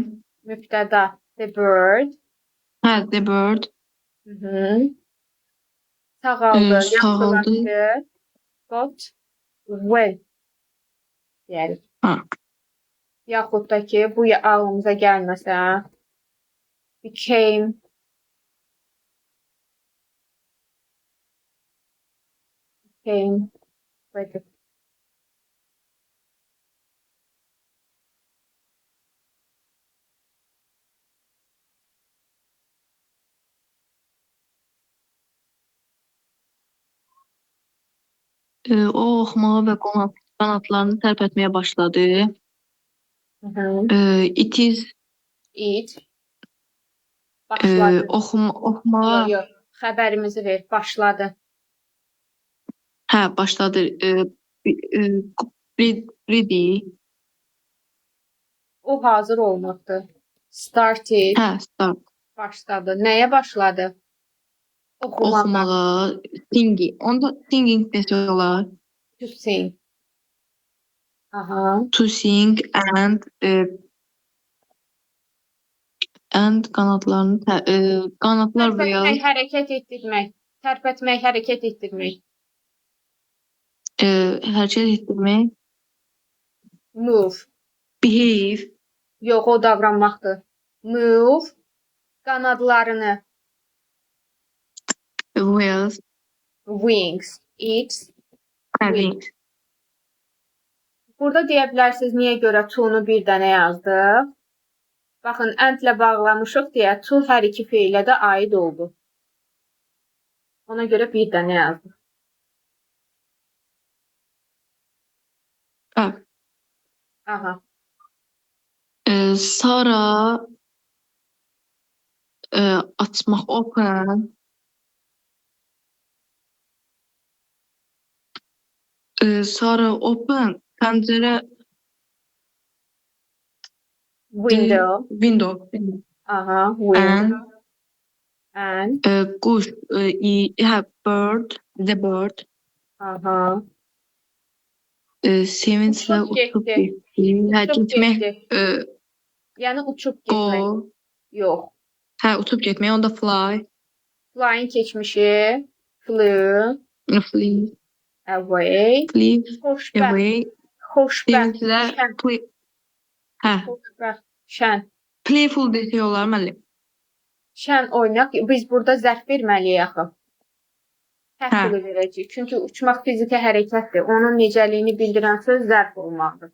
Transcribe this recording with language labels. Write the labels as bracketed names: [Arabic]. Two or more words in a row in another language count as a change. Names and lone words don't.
[Azerbaijani] Mübtəda. [English] The bird. Hə, the bird, [Azerbaijani] Hı -hı. Sağaldı, sağaldı. yaxşılaşdı. [English] Got well. [Azerbaijani] Yəni. Ha. Yaxud da ki, bu ağlımıza gəlməsə, [English] became better. [Azerbaijani] O oxumağa və qanatlarını tərpətməyə başladı. Hı -hı. [English] It is It. [Azerbaijani] Başladı. oxumağa, Yox, yox. Xəbərimizi ver. Başladı. hə, başladı. Ready, O hazır olmaqdır. Started. hə, start. Başladı. Nəyə başladı? Oxumağa. Oxumağa, singing. Onda singing desə olar. [English] To sing. Aha. To sing and [Azerbaijani] qanatlarını qanatlar və ya Tərpətmək, hərəkət etdirmək. Tərpətmək, hərəkət etdirmək. hərəkət etdirmək. [English] Move. Behave, [Azerbaijani] Yox, o davranmaqdır. [English] Move. Qanadlarını. wheels, Wings. It's. having. [Azerbaijani] Burada deyə bilərsiniz niyə görə to-nu bir dənə yazdıq. Baxın, and-lə bağlamışıq deyə to hər iki feilə də aid oldu. Ona görə bir dənə yazdıq. Hə. Aha. Sara açmaq, [English] open. [Azerbaijani] Sara open pəncərə, [English] Window. window. Aha. Window. And. [Azerbaijani] Quş, hə, [English] bird, the bird. [Azerbaijani] Aha. Sevinclə Uçub uçub getdi. getdi. Hə, Uçub getmək, getdi. Yəni uçub getmək. [English] go. [Azerbaijani] Yox. Hə, uçub getmək, onda fly. Flying keçmişi. Flew. [English] Flee, Away. flee, [Azerbaijani] Xoşbəxt. [English] away. [Azerbaijani] Xoşbəxt. Sevinclə, Şən. hə, Xoşbəxt. Şən. playful desə olar müəllim. Şən oynaq. Biz burada zərf verməliyik axı. Hə. Hətta verəcəyik. Çünki uçmaq fiziki hərəkətdir. Onun necəliyini bildirən söz zərf olmalıdır.